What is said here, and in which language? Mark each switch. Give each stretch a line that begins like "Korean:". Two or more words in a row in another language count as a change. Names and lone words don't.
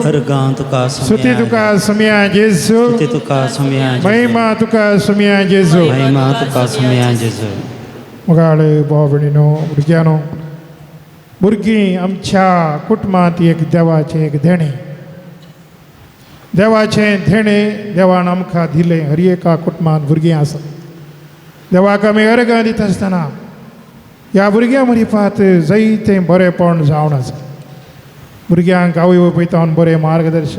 Konkani: Argan tuka Suti tuka samia Jesu. Suti tuka samia Jesu. Mahima tuka samia Jesu. Mahima tuka samia Jesu. Magale भावणीनो भुरग्यानो भुरगीं आमच्या कुटुंबांत एक देवाचें एक देणे देवाचें देणे देवान आमकां दिलें हर एका कुटुंबांत भुरगीं आसा देवाक आमी अर्घां दिता आसतना ह्या भुरग्यां मरिपात जायतें बरेंपण जावन आसा भुरग्यांक आवय बापायतावन बरें मार्गदर्शन